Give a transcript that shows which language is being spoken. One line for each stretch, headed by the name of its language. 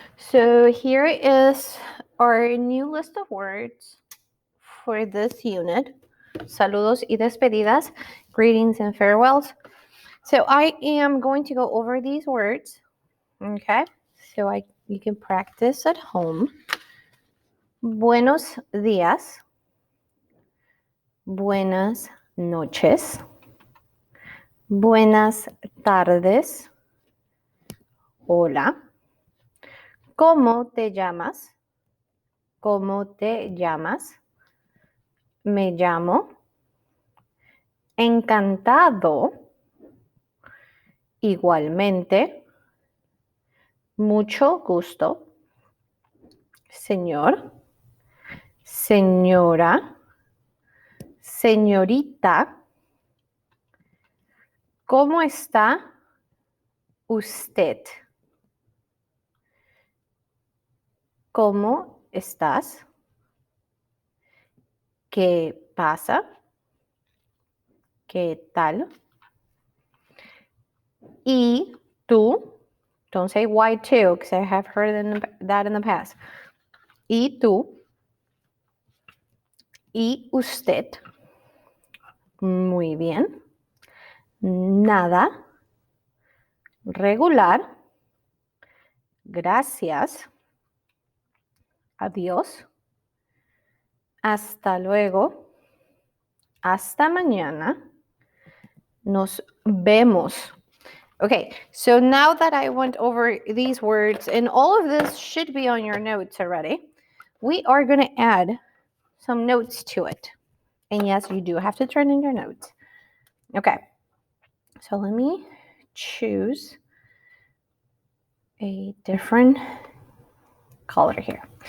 English: So here is our new list of words for this unit.
Spanish: Saludos y despedidas,
English: greetings and farewells. So I am going to go over these words, okay? So you can practice at home.
Spanish: Buenos días, buenas noches, buenas tardes, hola. ¿Cómo te llamas? ¿Cómo te llamas? Me llamo. Encantado. Igualmente. Mucho gusto. Señor. Señora. Señorita. ¿Cómo está usted? ¿Cómo estás? ¿Qué pasa? ¿Qué tal? Y tú,
English: don't say why too, because I have heard that in the past.
Spanish: Y tú, y usted, muy bien, nada, regular, gracias, adiós, hasta luego, hasta mañana, nos vemos.
English: Okay, so now that I went over these words, and all of this should be on your notes already, we are going to add some notes to it. And yes, you do have to turn in your notes. Okay, so let me choose a different color here.